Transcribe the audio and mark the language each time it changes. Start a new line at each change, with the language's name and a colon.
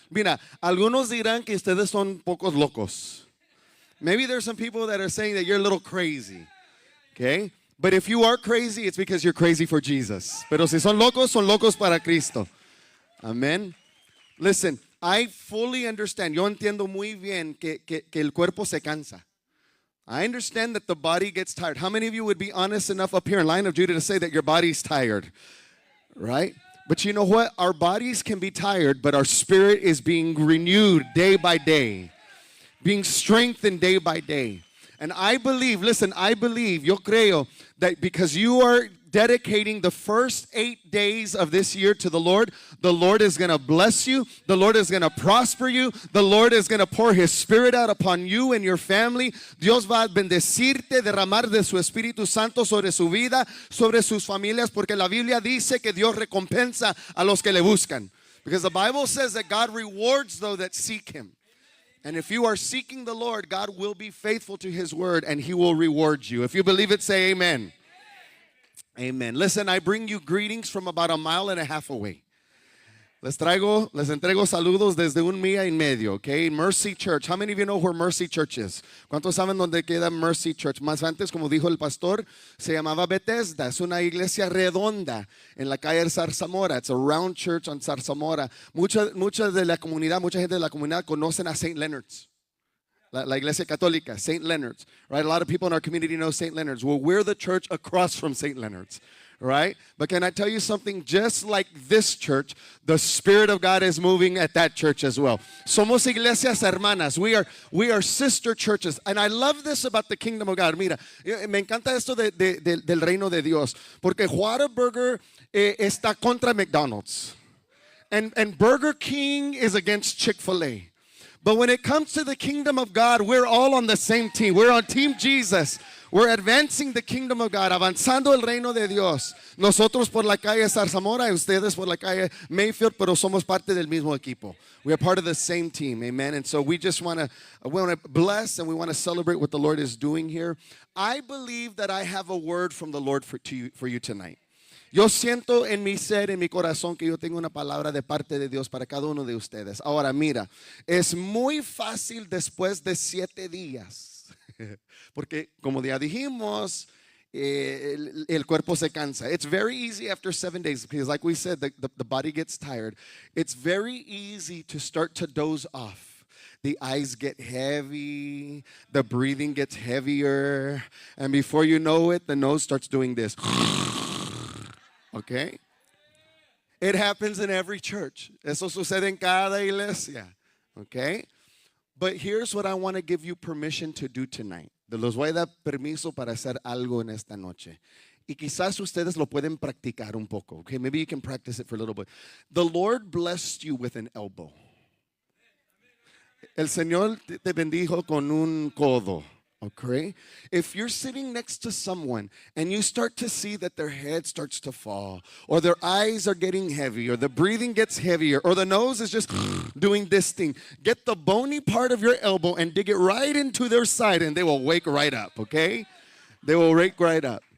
Spanish: Mira, algunos dirán que ustedes son pocos locos.
English: Maybe there's some people that are saying that you're a little crazy. Okay? But if you are crazy, it's because you're crazy for Jesus.
Spanish: Pero si son locos para Cristo.
English: Amen. Listen, I fully understand.
Spanish: Yo entiendo muy bien que el cuerpo se cansa.
English: I understand that the body gets tired. How many of you would be honest enough up here in line of Judah to say that your body's tired? Right? But you know what? Our bodies can be tired, but our spirit is being renewed day by day, being strengthened day by day. And I believe, listen, I believe,
Spanish: yo creo,
English: that because you are dedicating the first 8 days of this year to the Lord is going to bless you. The Lord is going to prosper you. The Lord is going to pour His Spirit out upon you and your family.
Spanish: Dios va a bendecirte, derramar de su Espíritu Santo sobre su vida, sobre sus familias, porque la Biblia dice que Dios recompensa a los que le buscan.
English: Because the Bible says that God rewards those that seek Him. And if you are seeking the Lord, God will be faithful to His word and He will reward you. If you believe it, say amen. Amen. Listen, I bring you greetings from about 1.5 miles away.
Spanish: Les entrego saludos desde 1 milla y medio, okay?
English: Mercy Church. How many of you know where Mercy Church is?
Spanish: ¿Cuántos saben dónde queda Mercy Church? Más antes, como dijo el pastor, se llamaba Bethesda. Es una iglesia redonda en la calle Zarzamora.
English: It's a round church on Zarzamora.
Spanish: Mucha de la comunidad, mucha gente de la comunidad conocen a St. Leonard's. La iglesia católica, St. Leonard's,
English: right? A lot of people in our community know St. Leonard's. Well, we're the church across from St. Leonard's, right? But can I tell you something? Just like this church, the Spirit of God is moving at that church as well.
Spanish: Somos iglesias hermanas.
English: We are sister churches. And I love this about the kingdom of God.
Spanish: Mira, me encanta esto del reino de Dios. Porque Whataburger está contra McDonald's.
English: And Burger King is against Chick-fil-A. But when it comes to the kingdom of God, we're all on the same team. We're on Team Jesus. We're advancing the kingdom of God,
Spanish: avanzando el reino de Dios. Nosotros por la calle Zarzamora y ustedes por la calle Mayfield, pero somos parte del mismo equipo.
English: We are part of the same team, amen. And so we just want to bless and we want to celebrate what the Lord is doing here. I believe that I have a word from the Lord for you tonight.
Spanish: Yo siento en mi ser, en mi corazón, que yo tengo una palabra de parte de Dios para cada uno de ustedes. Ahora, mira, es muy fácil después de 7 días, porque como ya dijimos, el cuerpo se cansa.
English: It's very easy after 7 days, because like we said, the body gets tired. It's very easy to start to doze off. The eyes get heavy, the breathing gets heavier, and before you know it, the nose starts doing this. Okay? It happens in every church. Eso sucede en cada iglesia. Okay? But here's what I want to give you permission to do tonight.
Spanish: Los voy a dar permiso para hacer algo en esta noche. Y quizás ustedes lo pueden practicar un poco.
English: Okay? Maybe you can practice it for a little bit. The Lord blessed you with an elbow.
Spanish: El Señor te bendijo con un codo.
English: Okay? If you're sitting next to someone and you start to see that their head starts to fall, or their eyes are getting heavy, or the breathing gets heavier, or the nose is just doing this thing, get the bony part of your elbow and dig it right into their side and they will wake right up, okay? They will wake right up.